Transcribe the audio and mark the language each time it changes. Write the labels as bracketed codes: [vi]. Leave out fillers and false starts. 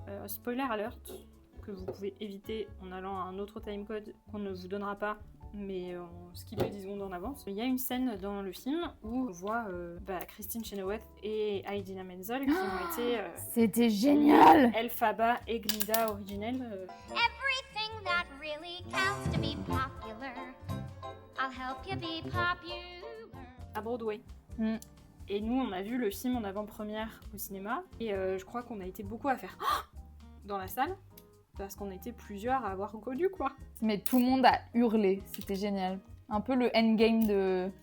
[fr] Spoiler alert, que vous pouvez éviter en allant à un autre timecode qu'on ne vous donnera pas, mais on skip 10 secondes en avance. Il y a une scène dans le film où on voit Christine Chenoweth et Idina Menzel qui ont été... C'était génial. Elphaba et Glinda originelles. [en] Everything thing that really counts to be popular. I'll help you be popular. [fr] À Broadway. Mm. Et nous, on a vu le film en avant-première au cinéma. Et je crois qu'on a été beaucoup à faire dans la salle. Parce qu'on était plusieurs à avoir reconnu, quoi. Mais tout le monde a hurlé, c'était génial. Un peu le endgame de...